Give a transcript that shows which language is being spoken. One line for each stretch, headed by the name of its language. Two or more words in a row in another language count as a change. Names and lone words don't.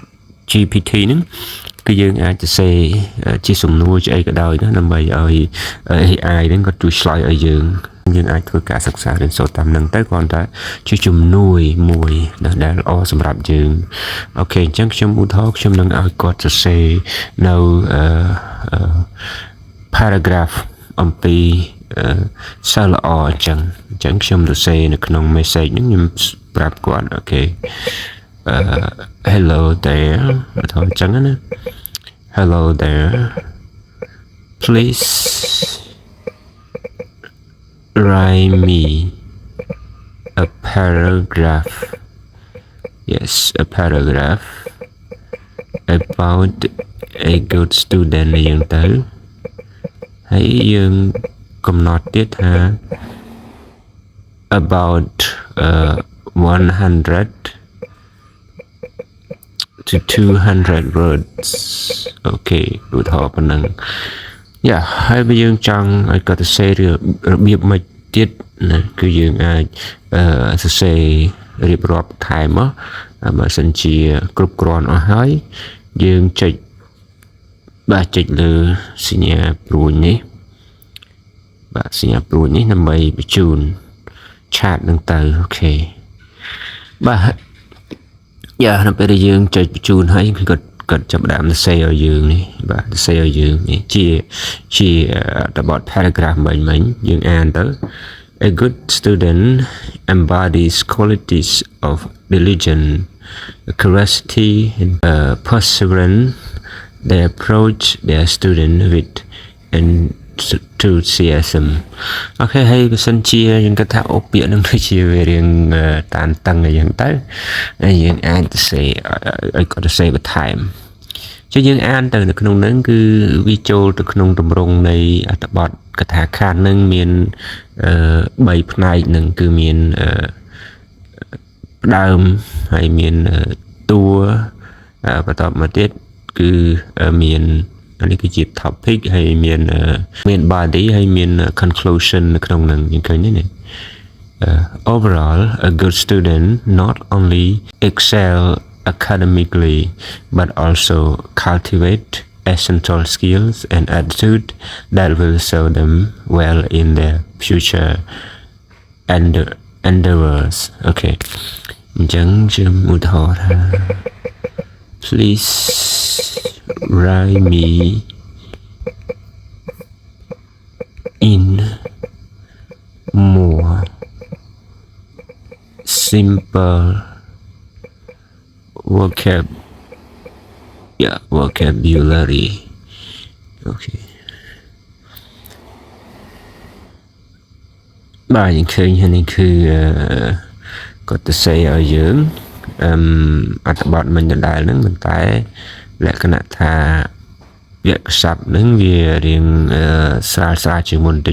Khmer: GPT ហ្នឹងគឺយើងអាចទៅសេជាសំណួរជាអីក៏ដោយណាដើម្បីឲ្យ AI ហ្នឹងគាត់ជួយឆ្លើយឲ្យយើងអាចធ្វើការសិក្សារៀនសូត្រតាមនឹងទៅគ្រាន់តែជាជំនួយមួយដែលល្អសម្រាប់យើងអូខេអញ្ចឹងខ្ញុំឧទាហរណ៍ខ្ញុំនឹងឲ្យគាត់សរសេរនៅ paragraph អំពីសិល្បៈអញ្ចឹងខ្ញុំសរសេរនៅក្នុង message ហ្នឹងខ្ញុំប្រាប់គាត់អូខេ
English: hello there
Khmer: អត់អញ្ចឹងណា
English: hello there please write me a paragraph about a good student
Khmer: យ៉ាងទៅហើយយើងកំណត់ទៀតថា
English: about 100 to 200 words
Khmer: អូខេឧទាហរណ៍ប៉ុណ្ណឹងហើយបើយើងចង់ឲ្យគាត់សរសេររបៀបមួយទៀតណាគឺយើងអាចសរសេររៀបរាប់ថែមមកបើសិនជាគ្រប់គ្រាន់អស់ហើយយើងចុចលើសញ្ញាព្រួយនេះ ដើម្បីបញ្ជូន chat នឹងទៅអូខេបាទនៅពេលដែលយើងចុចបញ្ជូនហើយគាត់ចាប់ផ្ដើមសរសេរឲ្យយើងនេះសរសេរឲ្យយើងនេះជាតប paragraph មិញយើងអានទៅ
English: A good student embodies qualities of diligence, curiosity, and perseverance. They approach their student with enthusiasm.
Khmer: អូខេហើយបើសិនជាយើងគិតថាអូពាក្យនឹងគឺជាវារៀងតានតឹងអីយ៉ាងទៅហើយយើងអាចសរសេរឲ្យគាត់សរសេរបន្ថែមចុះយើងអានទៅនៅក្នុងហ្នឹងគឺវាចូលទៅក្នុងទម្រង់នៃអត្ថបទកថាខណ្ឌហ្នឹងមាន3ផ្នែកហ្នឹងគឺមាន ផ្ដើមហើយមានតួបន្តមកទៀតគឺមាននេះគឺជា topic ហើយមាន body ហើយមាន conclusion នៅក្នុងហ្នឹងយើងឃើញនេះ
English: overall a good student not only excel academically but also cultivate essential skills and attitude that will serve them well in their future endeavors. Okay.
Khmer: អញ្ចឹងខ្ញុំឧទាហរណ៍ថា
English: please write me in more simple vocabulary. Okay.
Khmer: បាទយើងឃើញហើយនេះគឺគាត់ទៅសេឲ្យយើងអត្ថបទមិនដដែលហ្នឹងមិនតែលក្ខណៈថាវាក្សត្រហ្នឹងវារៀងស្រាលជាងមុនតិច